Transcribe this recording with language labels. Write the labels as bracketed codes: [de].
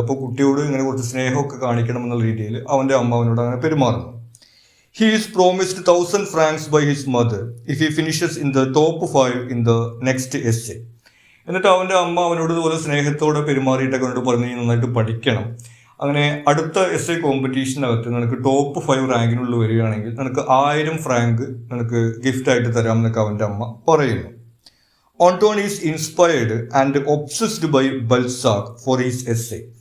[ml] അപ്പോൾ കുട്ടിയോട് ഇങ്ങനെ കുറച്ച് സ്നേഹമൊക്കെ കാണിക്കണം എന്നുള്ള രീതിയിൽ അവൻ്റെ അമ്മ അവനോട് അങ്ങനെ പെരുമാറുന്നു. [en] He is promised 1,000 francs by his mother if he finishes in the top 5 in the next essay. [ml] എന്നിട്ട് അവൻ്റെ അമ്മ അവനോട് ഇതുപോലെ സ്നേഹത്തോടെ പെരുമാറിയിട്ടൊക്കെ കൊണ്ട് പറഞ്ഞ് നന്നായിട്ട് പഠിക്കണം, അങ്ങനെ അടുത്ത എസ് എ കോമ്പറ്റീഷനകത്ത് നിനക്ക് ടോപ്പ് 5 റാങ്കിനുള്ളിൽ വരികയാണെങ്കിൽ നിനക്ക് 1000 ഫ്രാങ്ക് നിനക്ക് ഗിഫ്റ്റായിട്ട് തരാമെന്നൊക്കെ അവൻ്റെ അമ്മ പറയുന്നു. [en] ഓണ്ടോൺ is inspired and obsessed by Balzac for his essay.